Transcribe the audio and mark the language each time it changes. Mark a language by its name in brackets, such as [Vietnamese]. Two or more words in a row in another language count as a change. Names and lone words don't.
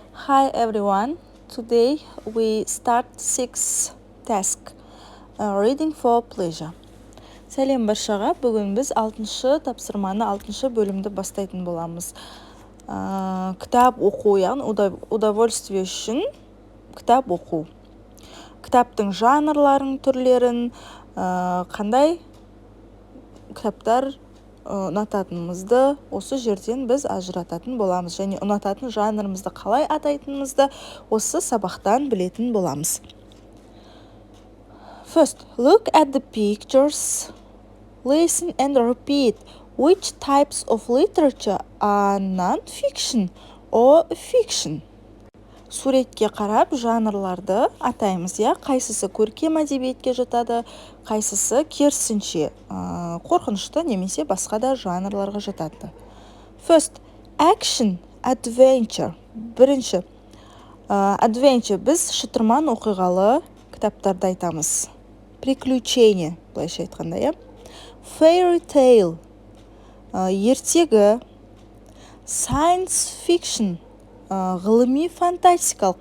[English] Hi everyone. Today we start sixth task, reading for pleasure. [Kazakh] Сәлем баршаға. Бүгін біз 6-шы тапсырманы 6-шы бөлімді бастайтын боламыз. Кітап оқу, яғни удовольствие үшін кітап оқу. Кітаптың жанрларын, түрлерін, қандай кітаптар ұнататынымызды осы жерден біз ажырататын боламыз. Және ұнататын жанрымызды қалай атайтынымызды осы сабақтан білетін боламыз. [English] First, look at the pictures, listen and repeat. Which types of literature are non-fiction or fiction? [Kazakh] Суретке қарап жанрларды атаймыз, қайсысы көркем әдебиетке жатады, қайсысы керісінше қорқынышты немесе басқа да жанрларға жатады. [English] First, action, adventure. [Kazakh] Бірінші, adventure біз шытырман оқиғалы кітаптарды айтамыз. Приключение, былайша айтқанда, [English] Fairy tale, [Kazakh] ертегі. [English] Science fiction, [Kazakh] ғылыми фантастикалық.